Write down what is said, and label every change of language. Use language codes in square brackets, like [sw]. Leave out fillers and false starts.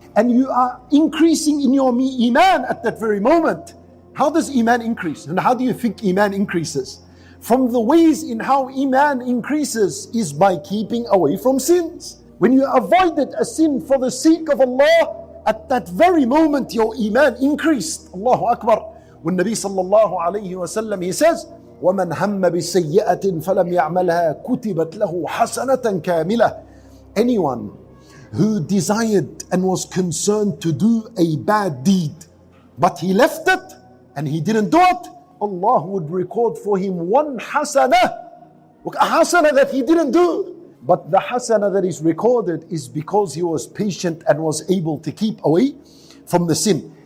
[en] And you are increasing in your iman at that very moment. How does iman increase? And how do you think iman increases? From the ways in how iman increases is by keeping away from sins. When you avoided a sin for the sake of Allah, at that very moment your iman increased. Allahu Akbar. [ar] When Nabi sallallahu alayhi wa sallam, [en] he says, [ar] وَمَنْ هَمَّ بِسَيِّئَةٍ فَلَمْ يَعْمَلْهَا كُتِبَتْ لَهُ حَسَنَةً كَامِلَةً. [en] Anyone who desired and was concerned to do a bad deed, but he left it and he didn't do it, Allah would record for him one hasanah, a hasanah that he didn't do. But the hasanah that is recorded is because he was patient and was able to keep away from the sin.